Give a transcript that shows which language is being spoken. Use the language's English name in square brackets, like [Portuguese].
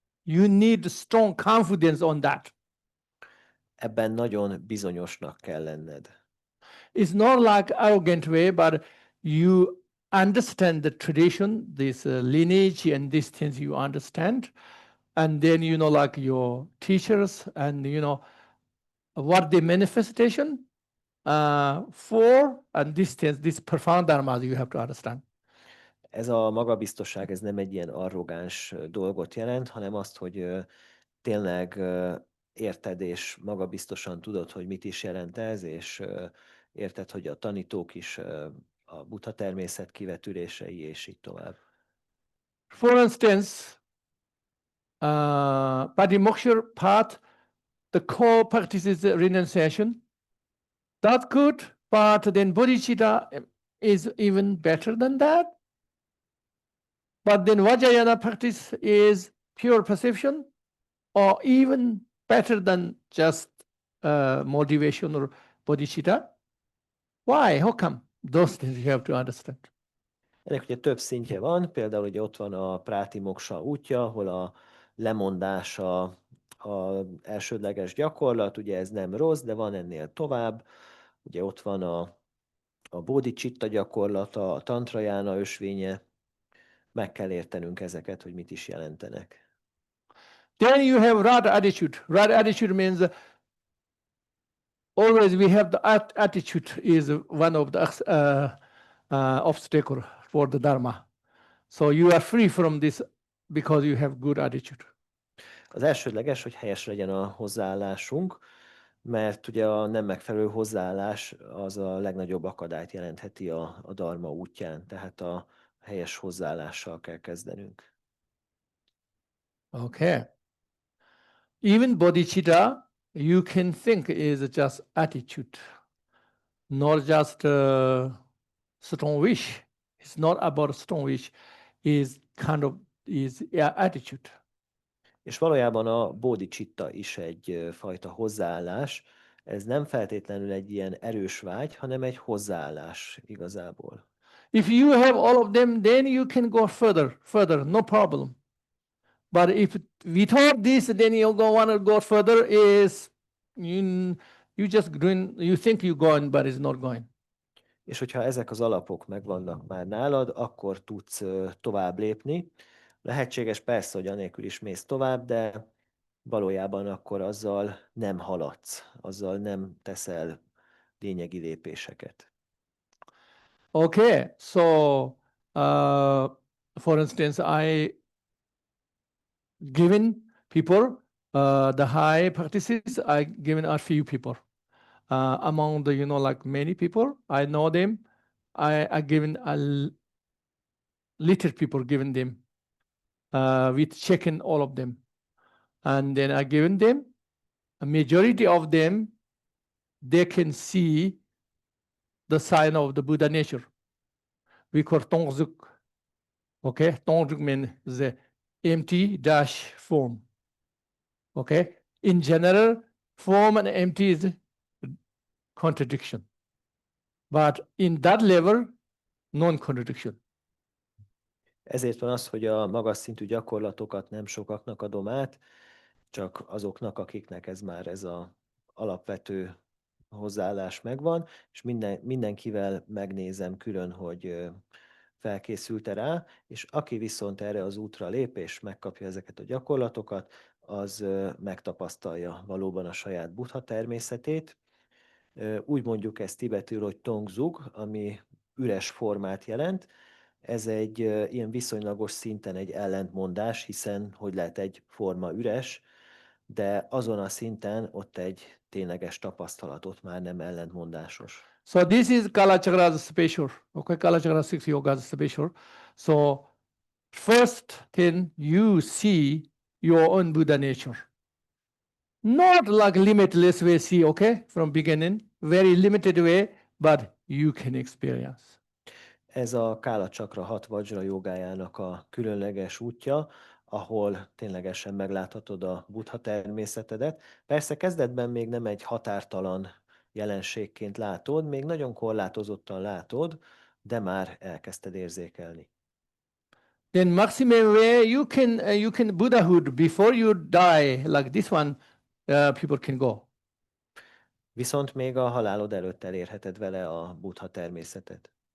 [English] You need strong confidence on that. [Hungarian] Ebben nagyon bizonyosnak kell lenned. [English] It's not like arrogant way, but you understand the tradition, this lineage and these things you understand. And then, like your teachers and, what the manifestation for, and these things, this profound dharma you have to understand. [Hungarian] Ez a magabiztosság, ez nem egy ilyen arrogáns dolgot jelent, hanem azt, hogy tényleg érted és magabiztosan tudod, hogy mit is jelent ez, és érted, hogy a tanítók is a Buddha természet kivetülései, és így tovább. [English] For instance, Patimoksha path, the core practice is renunciation. That's good, but then bodhicitta is even better than that. But then Vajrayana practice is pure perception, or even better than just motivation or bodhicitta. Why? How come? Those things you have to understand. [Hungarian] Ennek ugye több szintje van, például ugye ott van a Prátimoksa útja, ahol a lemondása az elsődleges gyakorlat, ugye ez nem rossz, de van ennél tovább. Ugye ott van a bodhicitta gyakorlata, a tantrajána ösvénye, meg kell értenünk ezeket, hogy mit is jelentenek. [English] Then you have right attitude. Right attitude means always we have the attitude is one of the obstacle for the dharma. So you are free from this because you have good attitude. [Hungarian] Az elsődleges, hogy helyes legyen a hozzáállásunk, mert ugye a nem megfelelő hozzáállás az a legnagyobb akadályt jelentheti a dharma útján, tehát a helyes hozzáállással kell kezdenünk. [English] Okay. Even bodhicitta, you can think is just attitude, not just strong wish. It's not about strong wish. Is kind of attitude. [Hungarian] És valójában a bodhicitta is egy fajta hozzáállás. Ez nem feltétlenül egy ilyen erős vágy, hanem egy hozzáállás igazából. [English] If you have all of them, then you can go further, no problem. But if without this, then you want to go further is you just going, you think you're going, but it's not going. [Hungarian] És hogyha ezek az alapok megvannak már nálad, akkor tudsz tovább lépni. Lehetséges persze, hogy anélkül is mész tovább, de valójában akkor azzal nem haladsz, azzal nem teszel lényegi lépéseket. [English] Okay, so for instance, I given people the high practices. I given a few people among the like many people. I know them. I given a little people given them with checking all of them, and then I given them a majority of them. They can see the sign of the Buddha nature. We call Tongzuk. Okay, Tongzuk means the empty dash form. Okay, in general, form and empty is contradiction, but in that level, non-contradiction. [Hungarian] Ezért van az, hogy a magas szintű gyakorlatokat nem sokaknak adom át, csak azoknak, akiknek ez az alapvető hozzáállás megvan, és mindenkivel megnézem külön, hogy felkészült-e rá, és aki viszont erre az útra lép, és megkapja ezeket a gyakorlatokat, az megtapasztalja valóban a saját Buddha természetét. Úgy mondjuk ezt tibetül, hogy Tongzug, ami üres formát jelent. Ez egy ilyen viszonylagos szinten egy ellentmondás, hiszen hogy lehet egy forma üres, de azon a szinten ott egy tényleges tapasztalat, ott már nem ellentmondásos. [English] So this is Kalachakra's special. Okay, Kalachakra 6 yoga's special. So first thing you see, your own Buddha nature. Not like limitless way, see, okay, from beginning, very limited way, but you can experience. [Hungarian] Ez a Kála Csakra 6 vajra jogájának a különleges útja, ahol ténylegesen megláthatod a buddha természetedet. Persze kezdetben még nem egy határtalan jelenségként látod, még nagyon korlátozottan látod, de már elkezdted érzékelni. [English] Then maximum way you can Buddhahood before you die, like this one, people can go. [Hungarian] Viszont még a halálod előtt elérheted vele a buddha természetet.